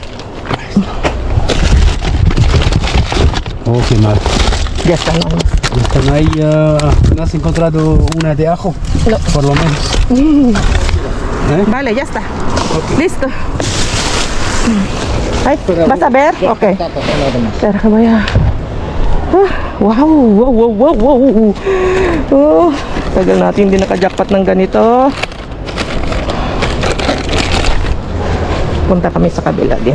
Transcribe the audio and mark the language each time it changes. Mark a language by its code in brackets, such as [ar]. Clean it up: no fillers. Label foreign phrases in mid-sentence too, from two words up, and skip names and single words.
[es] Oh, qué mal. Ya está, no hay más. Ya están ahí. ¿No has encontrado una de ajo? No. Por lo menos. ¿Eh? Vale, ya está. Listo. Ay, ¿vas a ver? Ok. Espera que voy a... wow, wow, wow, wow, wow. [tl] Oh, tagal natin hindi naka-jackpot ng ganito. Punta kami sa kabila din.